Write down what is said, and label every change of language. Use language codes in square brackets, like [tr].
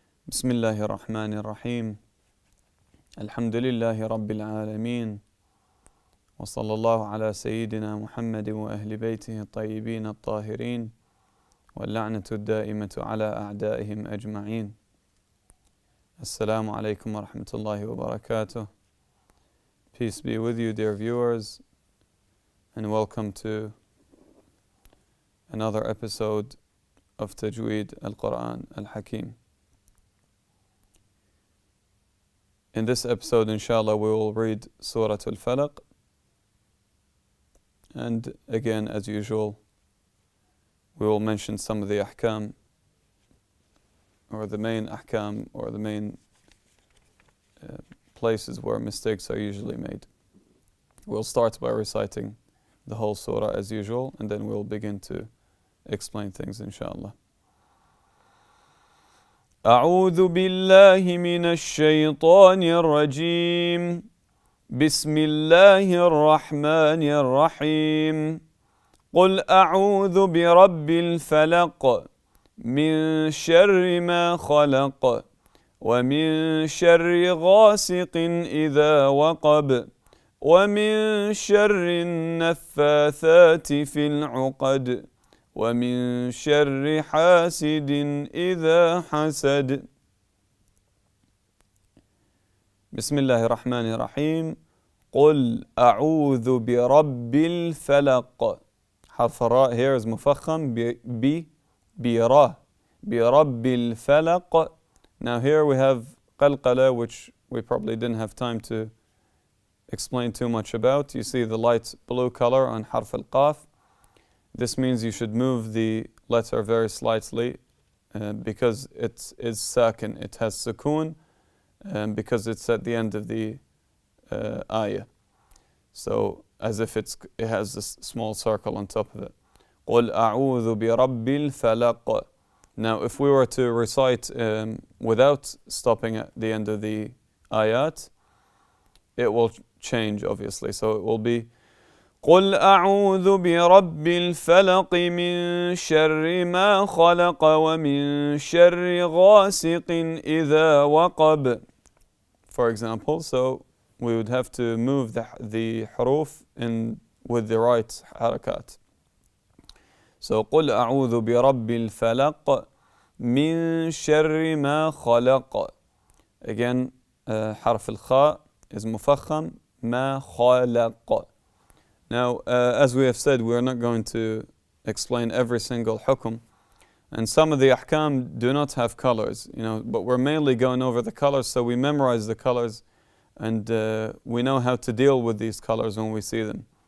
[ar] بسم الله الرحمن الرحيم. الحمد لله رب العالمين، وصلى الله على سيدنا محمد وأهل بيته الطيبين الطاهرين، واللعنة الدائمة على أعدائهم أجمعين. السلام عليكم ورحمة الله وبركاته. [en] Peace be with you, dear viewers, and welcome to another episode of Tajweed al-Quran al-Hakim. In this episode, inshallah, we will read Surah Al-Falaq, and again, as usual, we will mention some of the ahkam, or the main ahkam, or the main places where mistakes are usually made. We'll start by reciting the whole surah as usual, and then we'll begin to explain things, inshallah. [ar] أعوذ بالله من الشيطان الرجيم. بسم الله الرحمن الرحيم. قل أعوذ برب الفلق من شر ما خلق ومن شر غاسق إذا وقب ومن شر النفاثات في العقد ومن شر حاسد إذا حسد. بسم الله الرحمن الرحيم. قل أعوذ برب الفلق. حرف الراء [en] here is [ar] مفخم برا برب الفلق. [en] Now here we have قلقلة, which we probably didn't have time to explain too much about. You see the light blue color on حرف القاف. This means you should move the letter very slightly because it is sakin. It has sukoon because it's at the end of the ayah. So as if it has this small circle on top of it. [ar] قُلْ أَعُوذُ بِرَبِّ الْفَلَقِ. [en] Now if we were to recite without stopping at the end of the ayat, it will change obviously. So it will be [ar] قل أعوذ برب الفلق من شر ما خلق ومن شر غاسق إذا وقب. [en] For example, so we would have to move the حروف with the right حركات. [ar] So قل أعوذ برب الفلق من شر ما خلق. Again, حرف الخاء is مفخم ما خلق. [en] Now, as we have said, we are not going to explain every single hukum. And some of the ahkam do not have colors, but we're mainly going over the colors, so we memorize the colors and we know how to deal with these colors when we see them.